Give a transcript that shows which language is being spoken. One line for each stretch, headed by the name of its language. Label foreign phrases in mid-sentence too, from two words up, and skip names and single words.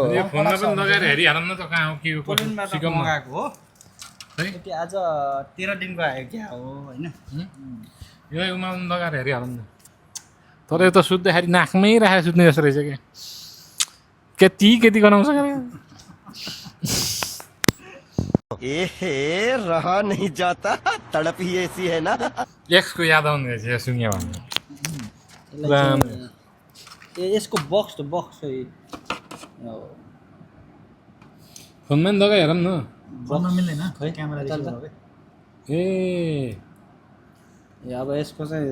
Nepali: यो फोनमा पनि लगाएर हेरिहालौँ न त कहाँ हो के हो कसो सिकाउँ न मगाएको हो है यति आज 13 दिनको आयो क्या हो होइन यो उमाल्नु लगाएर हेरिहालौँ न तर यो त सुत्दाखेरि नाकमै राखेर सुत्ने जस्तो रहेछ क्या केटी गनाउँछ क्या
Hindi: एहे रहा नहीं जाता तड़प ही ऐसी है ना
Nepali: एक्सको याद आउने रहेछ यो सुन्यो भने यसलाई चाहिँ- यसको बक्स त बक्स चाहिँ फोनमा पनि लगाइ हेरौँ न बन्न मिल्दैन खै, क्यामेरा चल्छ। रिसिभर हो के ए अब यसको चाहिँ